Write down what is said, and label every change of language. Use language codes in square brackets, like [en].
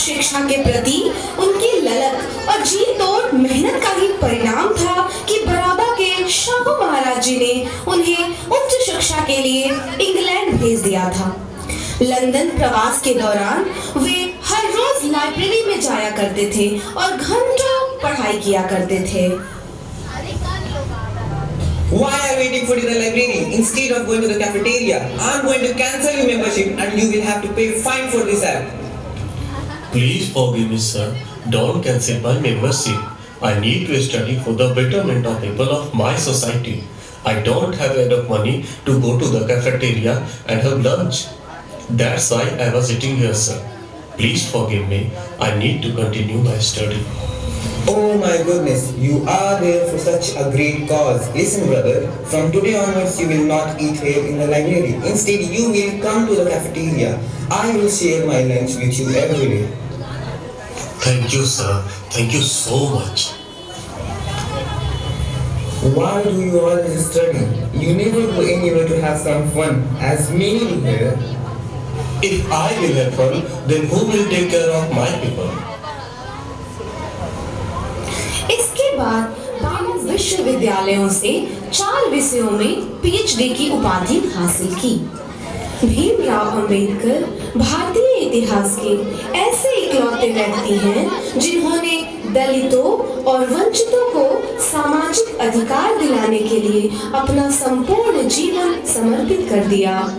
[hi] शिक्षा के प्रति उनकी ललक और जी तोड़ मेहनत का ही परिणाम था कि बड़ौदा के शाहू महाराज जी ने उन्हें उच्च शिक्षा के लिए इंग्लैंड भेज दिया था। लंदन प्रवास के दौरान वे हर रोज लाइब्रेरी में जाया करते थे और घंटों पढ़ाई किया करते थे। [en] Why are you waiting for the library instead of going to the cafeteria? I'm going to cancel your membership and you will have to pay fine for this act. Please forgive me, sir. Don't cancel my membership. I need to study for the betterment of people of my society. I don't have enough money to go to the cafeteria and have lunch. That's why I was sitting here, sir. Please forgive me. I need to continue my study. Oh my goodness, you are there for such a great cause. Listen, brother, from today onwards you will not eat here in the library. Instead, you will come to the cafeteria. I will share my lunch with you every day. Thank you, sir. Thank you so much. Why do you always study? You never go anywhere to have some fun, as many do here. If I will have fun, then who will take care of my people? [hi] इसके बाद 22 विश्वविद्यालयों से 4 विषयों में PhD की उपाधि हासिल की। भीमराव अंबेडकर भारतीय इतिहास के ऐसे इकलौते व्यक्ति हैं जिन्होंने दलितों और वंचितों को सामाजिक अधिकार दिलाने के लिए अपना संपूर्ण जीवन समर्पित कर दिया।